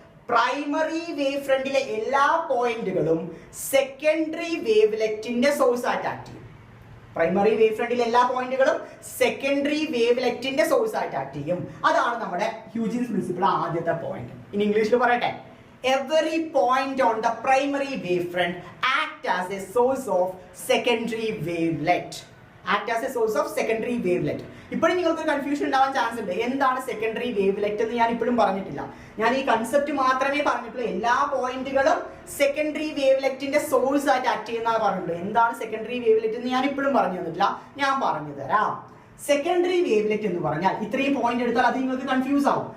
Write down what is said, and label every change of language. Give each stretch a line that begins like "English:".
Malayalam: Primary wave ഫ്രണ്ടിലെ എല്ലാ പോയിന്റുകളും സെക്കൻഡറി വേവ്ലെറ്റിന്റെ സോഴ്സ് ആയിട്ട് ആക്ട് ചെയ്യും. പ്രൈമറി വേവ് ഫ്രണ്ടിലെ എല്ലാ പോയിന്റുകളും സെക്കൻഡറി വേവ്ലെറ്റിന്റെ സോഴ്സ് ആയിട്ട് ആക്ട് ചെയ്യും. അതാണ് നമ്മുടെ ഹ്യൂജൻസ് പ്രിൻസിപ്പിൾ ആദ്യത്തെ പോയിന്റ്. ഇനി ഇംഗ്ലീഷിൽ പറയട്ടെ.
English: Every point on the primary wavefront act as a source of secondary wavelet. Act as a source of secondary wavelet.
Malayalam: ഇപ്പോഴും നിങ്ങൾക്ക് കൺഫ്യൂഷൻ ഉണ്ടാവാൻ ചാൻസ് ഉണ്ട്. എന്താണ് സെക്കൻഡറി വേവ്ലെറ്റ് എന്ന് ഞാൻ ഇപ്പോഴും പറഞ്ഞിട്ടില്ല. ഞാൻ ഈ കൺസെപ്റ്റ് മാത്രമേ പറഞ്ഞിട്ടുള്ളൂ. എല്ലാ പോയിന്റുകളും സെക്കൻഡറി വേവ്ലെറ്റിന്റെ സോഴ്സ് ആയിട്ട് ആക്ട് ചെയ്യുന്നതാണ് പറഞ്ഞിട്ടുള്ളൂ. എന്താണ് സെക്കൻഡറി വേവ്ലെറ്റ് എന്ന് ഞാൻ ഇപ്പോഴും പറഞ്ഞു തന്നിട്ടില്ല. ഞാൻ പറഞ്ഞു തരാം. സെക്കൻഡറി വേവ്ലെറ്റ് എന്ന് പറഞ്ഞാൽ ഇത്രയും പോയിന്റ് എടുത്താൽ അത് നിങ്ങൾക്ക് കൺഫ്യൂസ് ആവും.